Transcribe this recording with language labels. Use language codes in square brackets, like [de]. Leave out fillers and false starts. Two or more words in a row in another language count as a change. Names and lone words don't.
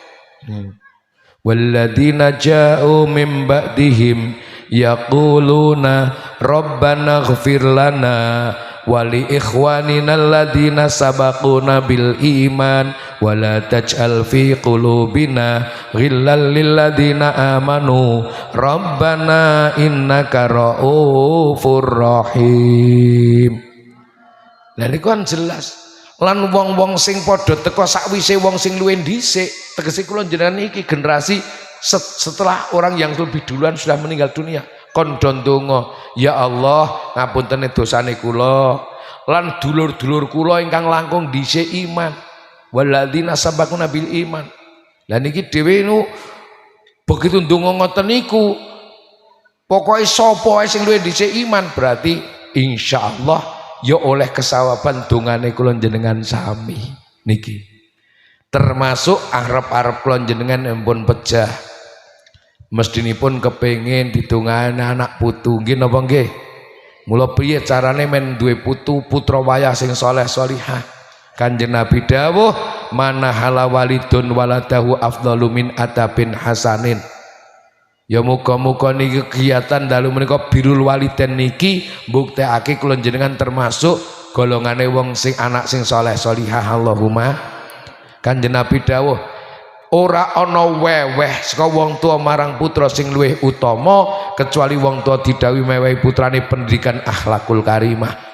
[ar] والذين جاءوا من بعدهم يقولون ربنا اغفر لنا ولإخواننا الذين سبقونا بالإيمان ولا تجعل في قلوبنا غلا للذين آمنوا ربنا إنك رءوف رحيم. [jv] Lah niku kan jelas lan wong-wong sing padha teka sakwise wong sing luwih dhisik tegese kula jenengan iki [id] generasi setelah orang yang lebih duluan sudah meninggal dunia [jv] kondon donga ya Allah ngapuntene dosane kula lan dulur-dulur kula ingkang langkung dhisik iman [ar] والذين سبقونا بالإيمان. [jv] Lah niki dhewe nu begitu ndonga ngoten niku pokoke sapa sing luwih dhisik iman berarti insyaallah ya oleh kesawaban dongane kula jenengan sami niki. Termasuk arep-arep kula jenengan ampun pejah mestinipun kepengin didongani anak putu nggih napa nggih? Mula piye carane men duwe putu putra wayah sing saleh salihah? Kanjeng Nabi dawuh [ar] ما نحل والد ولده أفضل من أدب حسن. [jv] Ya muga-muga niki kegiatan dalu menika [ar] بر الوالدين [jv] niki mbuktekake kula jenengan termasuk golongane wong sing anak sing saleh salihah Allahumma. Kanjeng Nabi dawuh ora ana weweh saka wong tua marang putra sing luwih utama kecuali wong tua didhawuhi mewehi putrane pendidikan [ar] الأخلاق الكريمة.